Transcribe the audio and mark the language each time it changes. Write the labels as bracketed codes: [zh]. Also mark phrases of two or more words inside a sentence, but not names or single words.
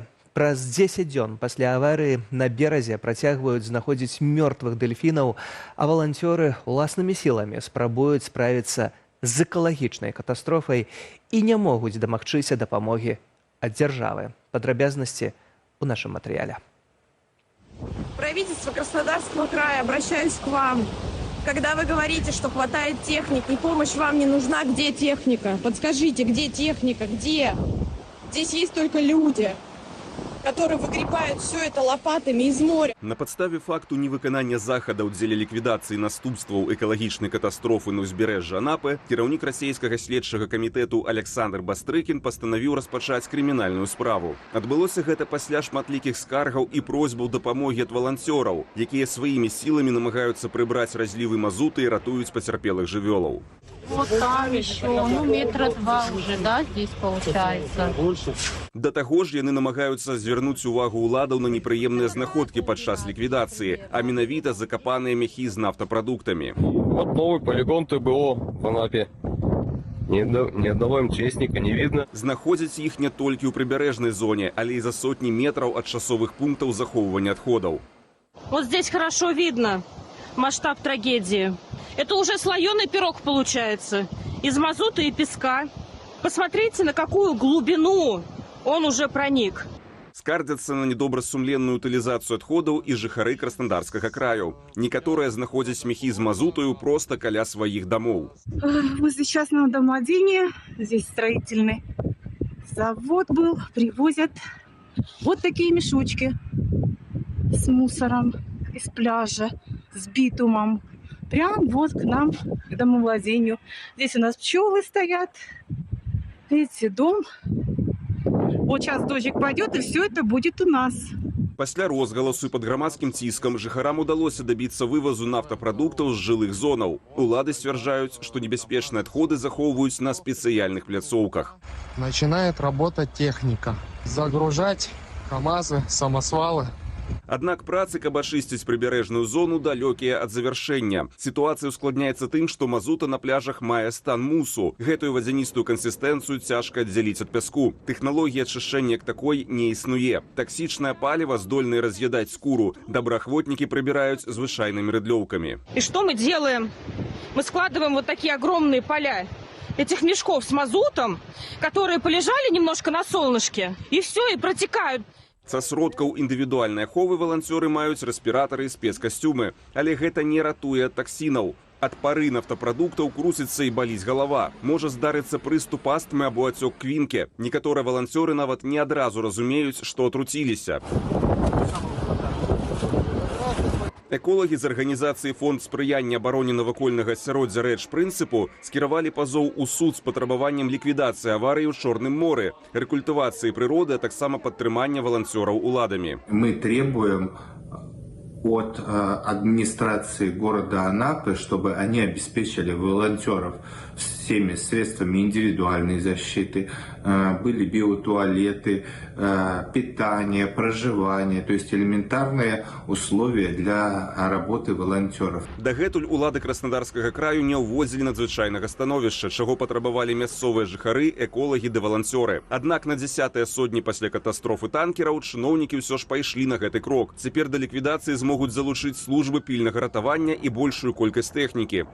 [be] Праз 10 дзён пасля аварыі на беразе працягваюць знаходзіць мёртвых дэльфінаў, а валанцёры ўласнымі сіламі спрабуюць справіцца з экалагічнай катастрофай і не могуць дамагчыся дапамогі ад дзяржавы. Падрабязнасці ў нашым матэрыяле. [ru] Правительство Краснодарского края, обращаюсь к вам. Когда вы говорите, что хватает техники, и помощь вам не нужна, где техника? Подскажите, где техника, где? Здесь есть только люди, которые выгребают все это лопатами из моря. [be] На падставе факту невыканання захадаў дзеля ліквідацыі наступстваў экалагічнай катастрофы на ўзбярэжжы Анапы кіраўнік расійскага следчага камітэту Александр Бастрыкін пастанавіў распачаць крымінальную справу. Адбылося гэта пасля шматлікіх скаргаў і просьбаў дапамогі ад валанцёраў, якія сваімі сіламі намагаюцца прыбраць разлівы мазуты і ратуюць пацярпелых жывёлаў. [ru] Вот там еще, метра 2 уже, да, здесь получается. [be] Да таго ж яны намагаюцца звярнуць увагу ўладаў на непрыемныя знаходкі падчас ліквідацыі, а менавіта закапаныя мяхі з нафтапрадуктамі. [ru] Вот новый полигон ТБО в Анапе. Ни одного МЧСника не видно. [be] Знаходзяць іх не толькі ў прыбярэжнай зоне, але і за сотні метраў ад часовых пунктаў захоўвання адходаў. [ru] Вот здесь хорошо видно масштаб трагедии. Это уже слоеный пирог получается из мазута и песка. Посмотрите, на какую глубину он уже проник. [be] Скардзяцца на недобрасумленную утылізацыю адходаў і жыхары Краснодарскага краю. Некаторыя знаходзяць мяхі з мазутаю проста каля сваіх домоў. [ru] Возле частного домовладения, здесь строительный завод был, привозят вот такие мешочки с мусором из пляжа, с битумом. Прям вот к нам, к домовладению. Здесь у нас пчелы стоят. Видите, дом. Вот сейчас дождик пойдет, и все это будет у нас. [be] Пасля розгаласу і пад грамадскім ціскам жыхарам удалося дабіцца вывазу нафтапрадуктаў з жылых зонаў. Улады сцвярджаюць, што небяспечныя адходы захоўваюць на спецыяльных пляцоўках. [ru] Начинает работать техника. Загружать КАМАЗы, самосвалы. [be] Аднак працы, каб ачысціць прыбярэжную зону, далёкія ад завяршэння. Сітуацыя ускладняецца тым, што мазута на пляжах мае стан мусу. Гэтую вадзяністую кансістэнцыю цяжка аддзяліць ад пяску. Тэхналогія ачышчэння як такой не існуе. Таксічнае паліва здольнае раз'ядаць скуру. Добраахвотнікі прыбіраюць звычайнымі рыдлёўкамі. [ru] И что мы делаем? Мы складываем вот такие огромные поля этих мешков с мазутом, которые полежали немножко на солнышке, и все, и протекают. [be] Са сродкаў індывідуальнай аховы валанцёры маюць рэспіратары і спецкасцюмы, але гэта не ратуе ад таксінаў. Ад пары нафтапрадуктаў крусіцца і баліць галава. Можа здарыцца прыступ астмы або ацёк квінкі. Некаторыя валанцёры нават не адразу разумеюць, што атруціліся. Эколагі з арганізацыі фонд спрыяння абароне навакольнага асяроддзя рэч прынцыпу скіравалі пазоў у суд з патрабаваннем ліквідацыі аварыі ў Чорным моры, рэкультывацыі прыроды, а таксама падтрымання валанцёраў уладамі. [ru] Мы требуем от администрации города Анапы, чтобы они обеспечили волонтеров всеми средствами индивидуальной защиты, были биотуалеты, питание, проживание, то есть элементарные условия для работы волонтеров. [be] Дагэтуль улады Краснодарскага краю не ўводзілі надзвычайнага становішча, чаго патрабавалі мясцовыя жыхары, эколагі ды валанцёры. Аднак на 10-е сотні пасля катастрофы танкераў чыноўнікі ўсё ж пайшлі на гэты крок. Цяпер да ліквідацыі змогуць залучыць службы пільнага ратавання і большую колькасць тэхнікі.